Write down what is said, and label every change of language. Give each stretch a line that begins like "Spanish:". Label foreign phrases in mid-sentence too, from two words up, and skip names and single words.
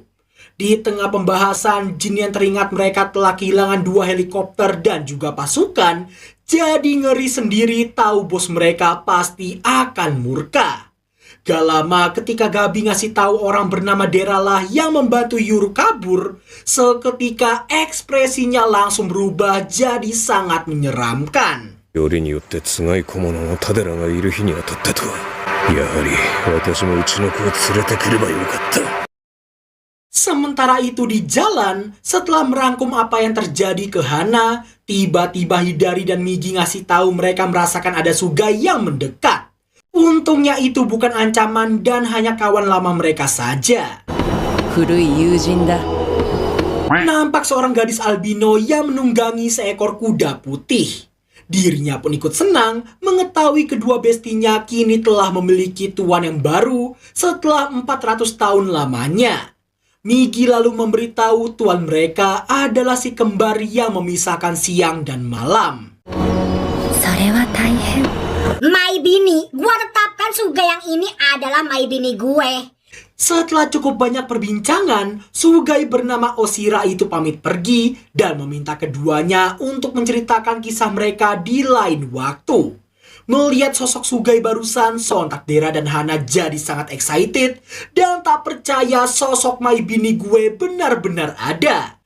Indonesian: Di tengah pembahasan, Jin yang teringat mereka telah kehilangan 2 helikopter dan juga pasukan, jadi ngeri sendiri tahu bos mereka pasti akan murka. Gak lama ketika Gabi ngasih tahu orang bernama Dera lah yang membantu Yuru kabur, seketika ekspresinya langsung berubah jadi sangat menyeramkan.
Japanese: よりによってつがい小者のタデラがいる日に当たったとは。やはり私もうちの子を連れてくればよかった。
Indonesian: Sementara itu di jalan, setelah merangkum apa yang terjadi ke Hana, tiba-tiba Hidari dan Migi ngasih tahu mereka merasakan ada Sugai yang mendekat. Untungnya itu bukan ancaman dan hanya kawan lama mereka saja.
Japanese: 古い友人だ。
Indonesian: Nampak seorang gadis albino yang menunggangi seekor kuda putih. Dirinya pun ikut senang mengetahui kedua bestinya kini telah memiliki tuan yang baru setelah 400 tahun lamanya. Migi lalu memberitahu tuan mereka adalah si kembar yang memisahkan siang dan malam.
Japanese: それは大変。
Indonesian: My Bini, gua tetapkan Suga yang ini adalah My Bini gue. Setelah cukup banyak perbincangan, Sugai bernama Oshira itu pamit pergi dan meminta keduanya untuk menceritakan kisah mereka di lain waktu. Melihat sosok Sugai barusan, sontak Dera dan Hana jadi sangat excited dan tak percaya sosok My Bini gue benar-benar ada.